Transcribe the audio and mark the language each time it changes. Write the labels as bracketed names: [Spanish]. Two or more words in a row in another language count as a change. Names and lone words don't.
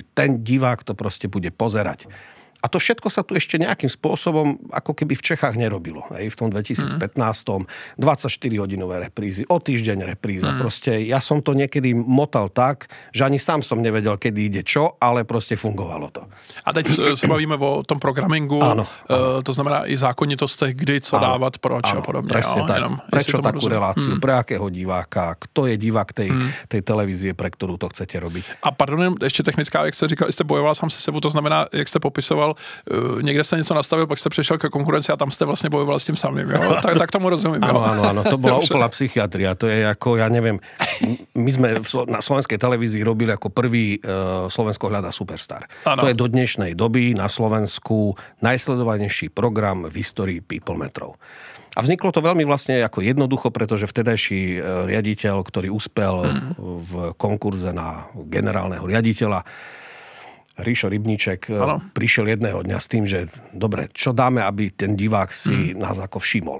[Slovak] Ten divák to proste bude pozerať. A to všetko sa tu ešte nejakým spôsobom ako keby v Čechách nerobilo. V tom 2015. 24-hodinové reprízy, o týždeň repríza. Proste ja som to niekedy motal tak, že ani sám som nevedel, kedy ide čo, ale proste fungovalo to. [Czech] A teď se bavíme o tom programingu, áno. To znamená i zákonitostech, kdy, co dávat, proč a podobne. [Slovak] Presne tak. Prečo takú reláciu, pre akého diváka, kto je divák tej televízie, pre ktorú to chcete robiť. [Czech] A pardon, ještě technická, jak jste říkal, jste bojoval sám se sebou, to znamená, jak jste popisoval, někde jste něco nastavil, pak jste přešel ke konkurenci a tam jste vlastně bojoval s tím samým, jo? Tak tomu rozumím. [Slovak] Áno, to bola úplná psychiatria. To je ako, ja neviem, my sme na slovenskej televízii robili ako prvý Slovensko hľadá superstar. [Czech] Ano. [Slovak] To je do dnešnej doby na Slovensku najsledovanejší program v histórii People metrov. A vzniklo to veľmi vlastne ako jednoducho, pretože vtedajší riaditeľ, ktorý uspel v konkurze na generálneho riaditeľa, Ríšo Rybníček, prišiel jedného dňa s tým, že dobre, čo dáme, aby ten divák si nás ako všimol.